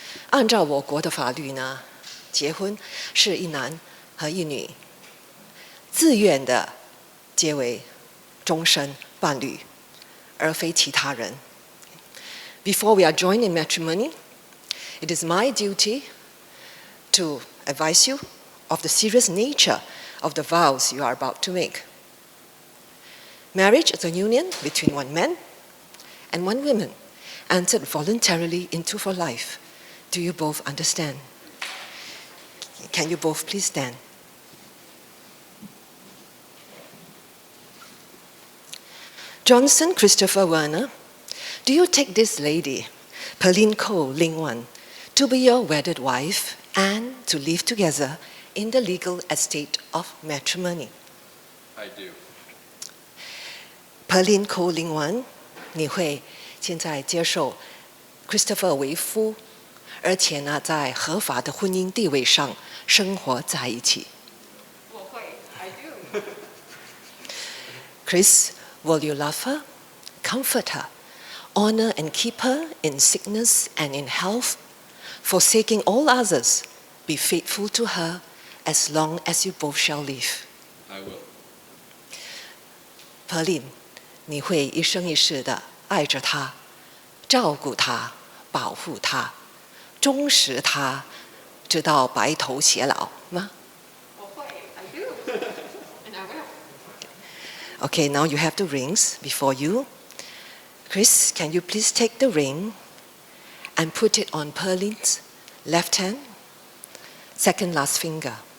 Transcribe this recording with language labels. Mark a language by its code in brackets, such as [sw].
[zh] 按照我国的法律呢，结婚是一男和一女自愿的结为终身伴侣，而非其他人。 [en] Before we are joined in matrimony, it is my duty to advise you of the serious nature of the vows you are about to make. Marriage is a union between one man and one woman, entered voluntarily into for life. Do you both understand? Can you both please stand? Johnson Christopher Werner, do you take this lady, Pearline Ko Ling Wan, to be your wedded wife and to live together in the legal estate of matrimony? I do. [zh] Pearline Ko Ling Wan, 你会现在接受 Christopher 为夫，而且呢，在合法的婚姻地位上生活在一起。我会 [en] I do. Chris, will you love her, comfort her, honor and keep her in sickness and in health, forsaking all others, be faithful to her as long as you both shall live? I will. [zh] Pearline, 你会一生一世的爱着她，照顾她，保护她，忠实她，直到白头偕老吗？我会 [en] I do. And I will. Okay, now you have the rings before you. Chris, can you please take the ring and put it on Pearline's left hand, second last finger.